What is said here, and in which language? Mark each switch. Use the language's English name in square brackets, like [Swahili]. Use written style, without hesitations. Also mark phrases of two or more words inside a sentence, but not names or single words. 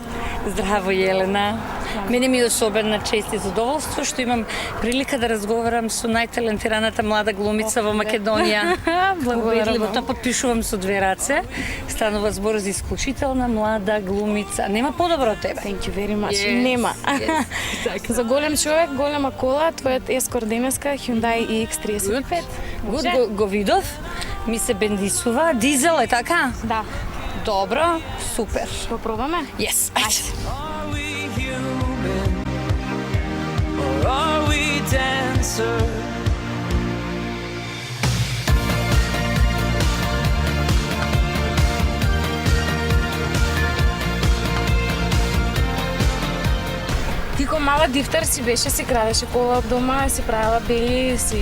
[Macedonian] Здраво, Јелена. Мене ми е особена чест и задоволство што имам прилика да разговарам со најталентираната млада глумица во Македонија. Победливо, тоа подпишувам со две раце. Станува збор за исклучителна млада глумица. Нема подобро од тебе. [English] Thank you very much. [Macedonian] Нема. За голем човек, голема кола, твојот ескор денеска Hyundai iX35. Го видов, ми се бендисува. Дизел е така? Да. Добро, супер. Го пробаме? Yes, ајде. [English] Are we human or are we dancer? [Macedonian] Ти ко мала дифтер си беше, си крадеше кола од дома, си правила бели, си...